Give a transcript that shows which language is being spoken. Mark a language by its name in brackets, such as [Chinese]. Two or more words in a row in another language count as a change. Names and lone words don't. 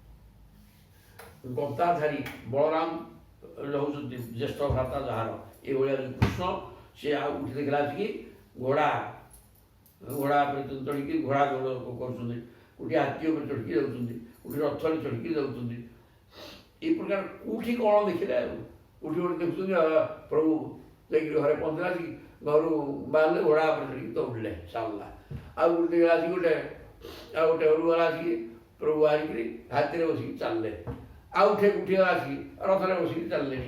[Odia] ଗଦାଧାରୀ ବଳରାମ ରହୁଛନ୍ତି ଜ୍ୟେଷ୍ଠ ଭ୍ରାତା ଯାହାର, ଏଭଳିଆ ଯେଉଁ କୃଷ୍ଣ, ସେ ଆଉ ଉଠି ଦେଖିଲା ଆସିକି ଘୋଡ଼ା ଉପରେ ଚଢ଼ିକି ଘୋଡ଼ା ଦୌଡ଼ କରୁଛନ୍ତି, କୋଉଠି ହାତୀ ଉପରେ ଚଢ଼ିକି ଯାଉଛନ୍ତି, କୋଉଠି ରଥରେ ଚଢ଼ିକି ଯାଉଛନ୍ତି। ଏଇ ପ୍ରକାର କୋଟି କ'ଣ ଦେଖିଲେ ଆଉ କୋଉଠି ଗୋଟେ ଦେଖୁଛନ୍ତି ପ୍ରଭୁ ଯାଇକିରି ଘରେ ପହଞ୍ଚିଲା, ଆସିକି ଘରୁ ବାହାରିଲେ ଘୋଡ଼ା ଉପରେ ଚଢ଼ିକି ଦୌଡ଼ିଲେ ସାରିଲା। ଆଉ ଗୋଟେ ଆସିକି ଆଉ ଗୋଟେ ଘରୁ ଗଲା, ଆସିକି ପ୍ରଭୁ ବାହାରିକିରି ହାତୀରେ ବସିକି ଚାଲିଲେ। ଆଉ ଉଠିଗଲା, ଆସିକି ରଥରେ ବସିକି ଚାଲିଲେଣି।